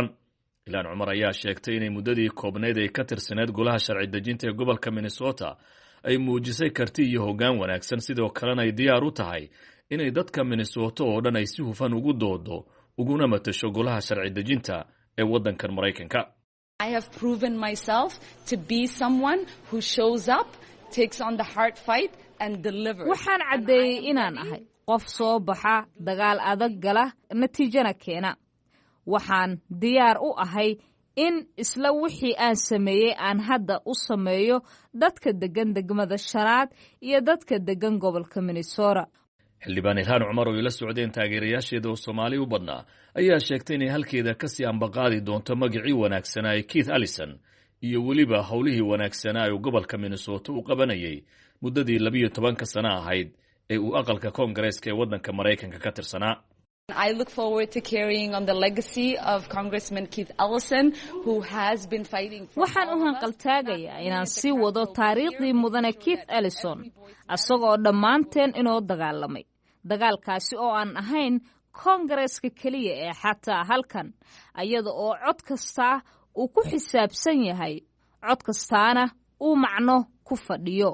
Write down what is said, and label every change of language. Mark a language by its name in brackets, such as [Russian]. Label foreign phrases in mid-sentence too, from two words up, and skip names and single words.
[Somali] ilhaan cumar ayaa sheegtay inay muddadii koobneed ay ka tirsaneed golaha sharci dejinta ee gobolka minnesota ay muujisay karti iyo hoggaan wanaagsan sidoo kalena ay diyaar u tahay inay dadka minnesota oo dhan ay si hufan ugu doodo uguna matasho golaha sharci dejinta ee waddankan maraykanka. [English] I have proven myself to be someone who shows up, takes on the hard fight and delivers. [Somali] waxaan caddeeyey inaan ahay qof soo baxa dagaal adag gala natiijana keena waxaan diyaar u ahay in isla wixii aan sameeyey aan hadda u sameeyo dadka degan degmada shanaad iyo dadka degan gobolka minnesota. xildhibaan ilhaan cumar oo ila socdeen taageerayaasheeda oo soomaali u badnaa ayaa sheegtay inay halkeeda kasii ambaqaadi doonto magacii wanaagsanaa ee keith ellison iyo weliba howlihii wanaagsanaa ee gobolka minnesota u qabanayay muddadii 12 sano ahayd ee uu aqalka koongareeska ee waddanka maraykanka ka tirsanaa. [English] I look forward to carrying on the legacy of Congressman Keith Ellison, who has been fighting for. [Somali] waxaan u hanqaltaagayaa inaan sii wado taariikhdii mudane Keith Ellison asagoo dhammaanteen inoo dagaalamay dagaalkaasi oo aan ahayn koongareeska keliya ee xataa halkan ayada oo cod kasta uu ku xisaabsan yahay cod kastaana uu macno ku fadhiyo.